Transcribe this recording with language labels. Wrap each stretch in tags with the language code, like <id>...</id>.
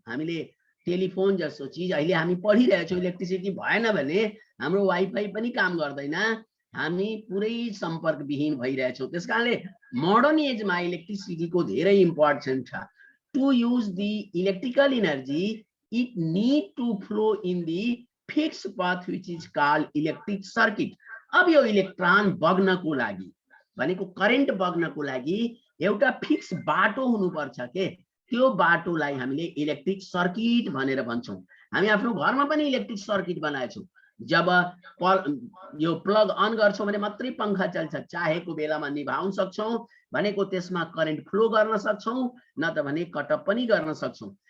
<ne>हामीले टेलिफोन जस्तो चीज अहिले हामी पढिरहेछौं, इलेक्ट्रिसिटी भएन भने हाम्रो वाइफाई पनि काम गर्दैन, हामी पुरै सम्पर्क विहीन भइरहेछौं। त्यसकारणले मोडर्न एजमा इलेक्ट्रिसिटी को धेरै इम्पोर्टेन्ट छ।</ne> <en>To use the electrical energy it need to flow in the fixed path which is called electric circuit.</en> <ne>अब यो इलेक्ट्रोन बग्नको लागि भनेको करेन्ट बग्नको लागि एउटा फिक्स बाटो हुनुपर्छ के, त्यो बाटोलाई हामीले इलेक्ट्रिक सर्किट भनेर भन्छौं। हामी आफ्नो घरमा पनि इलेक्ट्रिक सर्किट बनाएछौं। जब यो प्लग अन गर्छौं भने मात्रै पंखा चल्छ, चाहेको बेलामा निभाउन सक्छौं, भनेको त्यसमा करेन्ट फ्लो गर्न सक्छौं, न त भने कटअप पनि गर्न सक्छौं।</ne>